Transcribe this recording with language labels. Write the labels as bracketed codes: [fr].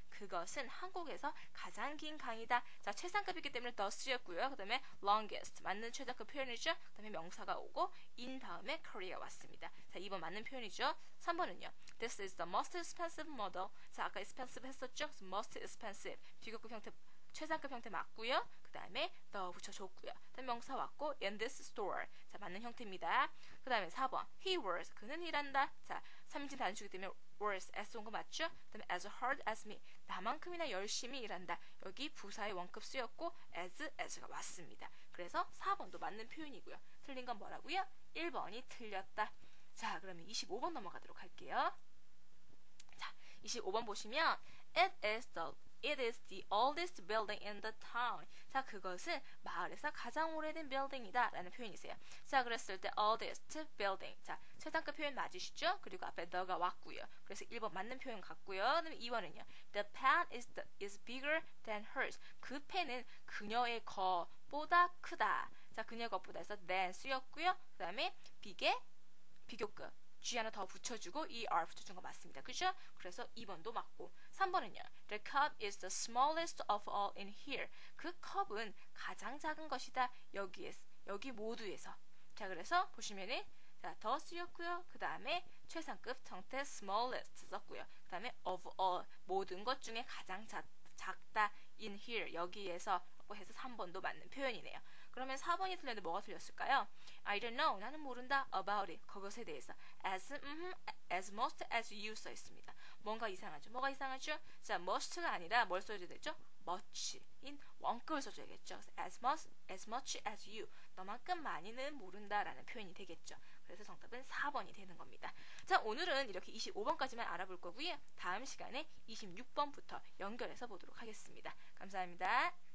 [ko] 그것은 한국에서 가장 긴 강이다. 자, 최상급이기 때문에 the 쓰였고요. 그 다음에 longest 맞는 최상급 표현이죠. 그 다음에 명사가 오고 in 다음에 Korea 왔습니다. 자, 2번 맞는 표현이죠. 3번은요. [en] This is the most expensive model. [ko] 자, 아까 expensive 했었죠. most expensive 비교급 형태 최상급 형태 맞고요. 그 다음에 the 붙여줬고요. 다음 명사 왔고 [en] in this store. [ko] 자, 맞는 형태입니다. 그 다음에 4번 he works. 그는 일한다. 자, 3인칭 단수이기 때문에 works s 온 거 맞죠? [en] 그 다음에 as hard as me. [ko] 나만큼이나 열심히 일한다. 여기 부사의 원급 쓰였고 as가 왔습니다. 그래서 4번도 맞는 표현이고요. 틀린 건 뭐라고요? 1번이 틀렸다. 자, 그러면 25번 넘어가도록 할게요. 자, 25번 보시면 [en] It is the oldest building in the town. [ko] 자, 그것은 마을에서 가장 오래된 빌딩이다 라는 표현이세요. 자, 그랬을 때 oldest building. 자, 최상급 표현 맞으시죠? 그리고 앞에 the가 왔고요. 그래서 1번 맞는 표현 같고요. 그다음에 2번은요. [en] The pen is bigger than hers. [ko] 그 펜은 그녀의 것보다 크다. 자, 그녀의 것보다 해서 than 쓰였고요. 그 다음에 big의 비교급. G 하나 더 붙여주고 ER 붙여준 거 맞습니다. 그죠? 그래서 2번도 맞고 3번은요. [en] The cup is the smallest of all in here. [ko] 그 컵은 가장 작은 것이다. 여기 모두에서. 자, 그래서 보시면은 자, 더 쓰였고요. 그 다음에 최상급 정태 smallest 썼고요. 그 다음에 [en] of all [ko] 모든 것 중에 가장 작다 [en] in here [ko] 여기에서 해서 3번도 맞는 표현이네요. 그러면 4번이 틀렸는데 뭐가 틀렸을까요? [en] I don't know. [ko] 나는 모른다. [en] About it. [ko] 그것에 대해서. [en] As most as you [ko] 써 있습니다. 뭔가 이상하죠? 뭐가 이상하죠? 자, must가 아니라 뭘 써줘야 되죠? [en] much. [ko] 인 원급을 써줘야겠죠. [en] as much as you. [ko] 너만큼 많이는 모른다라는 표현이 되겠죠. 그래서 정답은 4번이 되는 겁니다. 자, 오늘은 이렇게 25번까지만 알아볼 거고요. 다음 시간에 26번부터 연결해서 보도록 하겠습니다. 감사합니다.